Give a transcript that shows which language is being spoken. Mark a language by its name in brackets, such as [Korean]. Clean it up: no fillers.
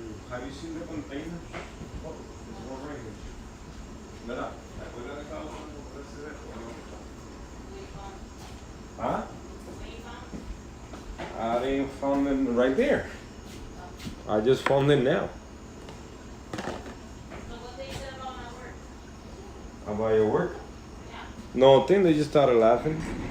[English] Have you seen the container? Oh, there's one right here. [Spanish] Mira, ¿te acuerdas de cada uno de ustedes o no? Huh? [English] I didn't found them right there. I just found them now. So what they said about my work? About your work? Yeah. No, I think they just started laughing.